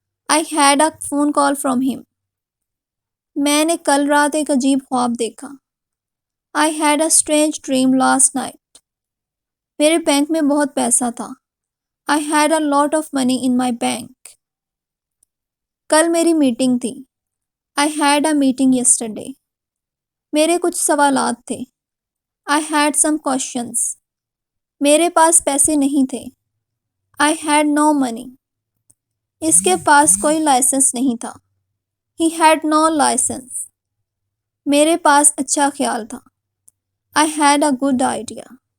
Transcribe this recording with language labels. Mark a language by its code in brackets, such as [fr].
[en] I had a phone call from him. [hi] मैंने कल रात एक अजीब ख्वाब देखा. [en] I had a strange dream last night. [hi] मेरे बैंक में बहुत पैसा था. [en] I had a lot of money in my bank. [hi] कल मेरी मीटिंग थी. [en] I had a meeting yesterday. [hi] मेरे कुछ सवालात थे. [en] I had some questions. [hi] मेरे पास पैसे नहीं थे. [en] I had no money. [hi] इसके पास कोई लाइसेंस नहीं था. [en] He had no license. [hi] मेरे पास अच्छा ख्याल था. [en] I had a good idea.